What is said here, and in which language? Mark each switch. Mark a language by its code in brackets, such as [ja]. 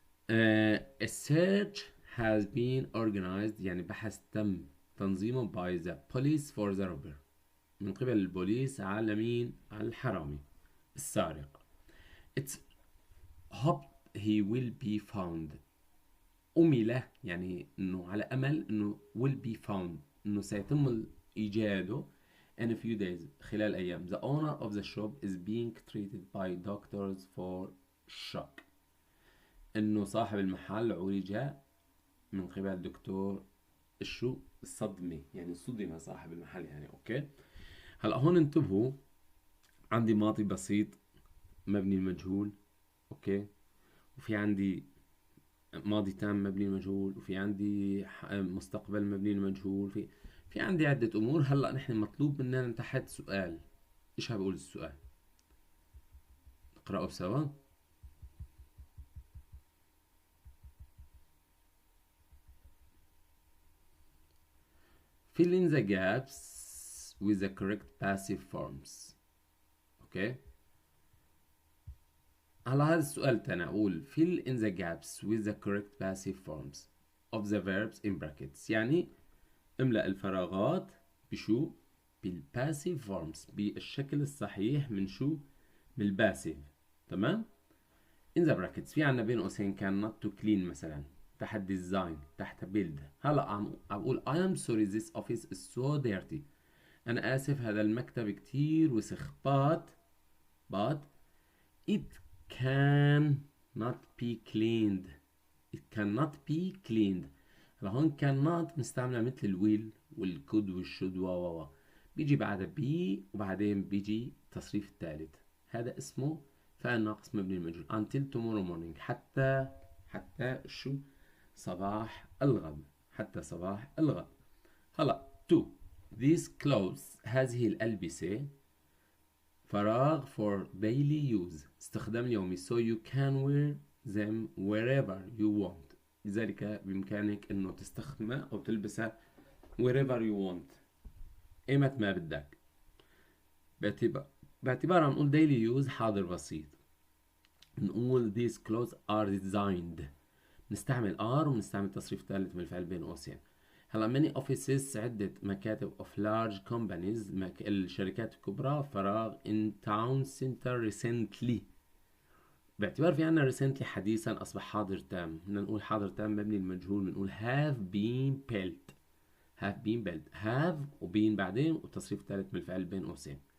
[en] a search has been organized يعني بحث تم تنظيمه by the police for the robber من قبل البوليس على مين؟ على الحرامي السارق. it's hoped he will be found. [ar] أمل يعني إنه على أمل إنه will be found إنه سيتم إيجاده in a few days خلال أيام. [en] the owner of the shop is being treated by doctors for shock إنه صاحب المحل عولج من قبل دكتور الشو؟ الصدمة، يعني صدم صاحب المحل يعني. [ar] أوكي، هلا هون انتبهوا، عندي ماضي بسيط مبني المجهول، أوكي، وفي عندي ماضي تام مبني المجهول، وفي عندي مستقبل مبني المجهول، في عندي عدة أمور. هلا نحن مطلوب مننا تحت سؤال. إيش بقول السؤال؟ نقرأه سوا. [en] fill in the gaps with the correct passive forms. [ar] اوكي، هلا هذا السؤال تاني اقول fill in the gaps with the correct passive forms of the verbs in brackets يعني املأ الفراغات بشو؟ بالباسيف forms بالشكل الصحيح من شو؟ من الباسيف. تمام. in the brackets في عنا بين قوسين كان not to clean مثلا، تحت design، تحت build. [en] هلا عم اقول I am sorry this office is so dirty. [ar] انا اسف هذا المكتب كتير وسخ. [en] but it cannot be cleaned. it cannot be cleaned. [ar] هلا هون cannot مستعملة مثل الويل والكود والشود و بيجي بعدها بي وبعدين بيجي التصريف الثالث. هذا اسمه فعل ناقص مبني المجهول. until tomorrow morning حتى شو؟ صباح الغد. حتى صباح الغد. [en] هلا to these clothes هذه الألبسة فراغ for daily use استخدام يومي so you can wear them wherever you want. [ar] لذلك بإمكانك إنه تستخدمها أو تلبسها wherever you want إيمت ما بدك. باعتبار عم نقول daily use حاضر بسيط نقول these clothes are designed نستعمل are ونستعمل تصريف ثالث من الفعل بين قوسين. [en] هلا many offices عدة مكاتب of large companies الشركات الكبرى فراغ in town center recently. [ar] باعتبار في عنا recently حديثا أصبح حاضر تام. بدنا نقول حاضر تام مبني المجهول بنقول have been built. have وبين بعدين والتصريف الثالث من الفعل بين قوسين.